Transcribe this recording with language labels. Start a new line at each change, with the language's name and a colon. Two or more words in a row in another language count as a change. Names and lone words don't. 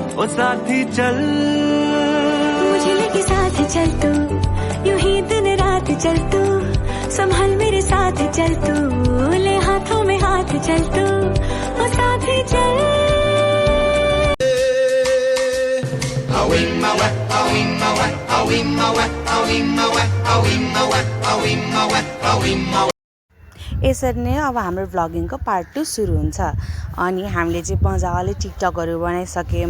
Hindi: ओ साथी चल मुझे लेके साथ चल तू, यूं ही दिन रात चल तू, संभल मेरे साथ चल तू, ले हाथों में हाथ चल तू, ओ साथी चल।
Nepali: यसरी नै अब हाम्रो भ्लगिङको पार्ट 2 सुरु हुन्छ। अनि हामीले चाहिँ मजाले टिकटकहरू बनाइसक्यौँ।